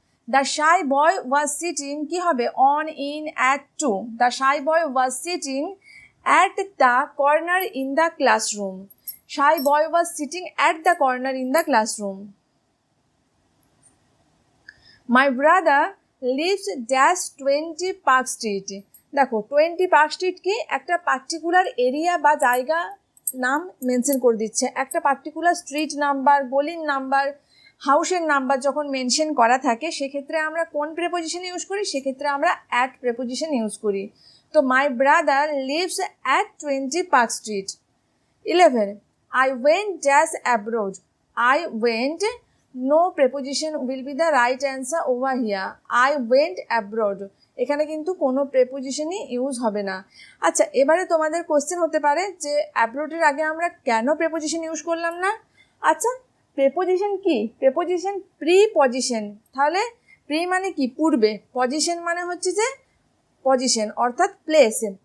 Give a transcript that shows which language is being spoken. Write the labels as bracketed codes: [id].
[en] The shy boy was sitting [bn] কি হবে? [en] on, in, at, to. The shy boy was sitting at the corner in the classroom. Shy boy was sitting at the corner in the classroom. My brother lives dash 20 Park Street. [bn] দেখো 20 Park Street কি? একটা particular area বা জায়গা নাম mention করে দিচ্ছে। একটা particular street number, গলির নাম্বার, হাউসের নাম্বার যখন মেনশন করা থাকে, সেক্ষেত্রে আমরা কোন প্রিপোজিশন ইউজ করি? সেক্ষেত্রে আমরা অ্যাট প্রিপোজিশন ইউজ করি। তো [en] My brother lives at 20 Park Street. 11, I went dash abroad. I went, no preposition will be the right answer over here. I went abroad. [bn] এখানে কিন্তু কোনো প্রেপোজিশনই ইউজ হবে না। আচ্ছা, এবারে তোমাদের কোশ্চেন হতে পারে যে অ্যাব্রোডের আগে আমরা কেন প্রেপোজিশন ইউজ করলাম না? আচ্ছা, প্রেপোজিশন কি? Preposition preposition. তাহলে প্রি মানে কি? পূর্বে। পজিশন মানে হচ্ছে যে পজিশন অর্থাৎ প্লেস।